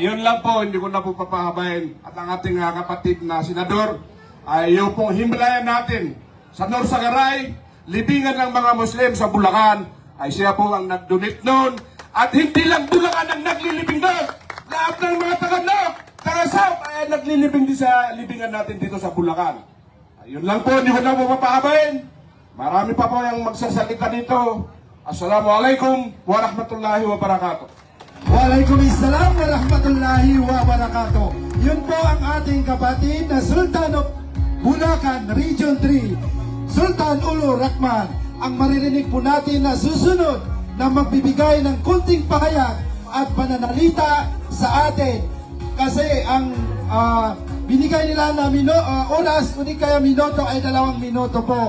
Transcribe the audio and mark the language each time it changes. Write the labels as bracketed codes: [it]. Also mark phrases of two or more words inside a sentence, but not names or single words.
[tl] Yun lang po, hindi ko na po papahabayin. At ang ating kapatid na senador, ay yung pong himlayan natin sa Norsagaray, libingan ng mga Muslim sa Bulacan, ay siya po ang nag-donate noon. At hindi lang Bulacan ang naglilibing doon. Lahat ng mga taga-South ay naglilibing din sa libingan natin dito sa Bulacan. Yun lang po, hindi ko na po papahabayin. Marami pa po yung magsasalita dito. [ar] السلام عليكم ورحمة الله وبركاته. وعليكم السلام ورحمة الله وبركاته. [tl] Yun po ang ating kapatid na Sultan of Bulacan Region 3, Sultan Ulu Rahman. Ang maririnig po natin na susunod na magbibigay ng kunting pahayag at pananalita sa atin. Kasi ang binigay nila na oras, kundi kaya minuto ay 2 minuto po.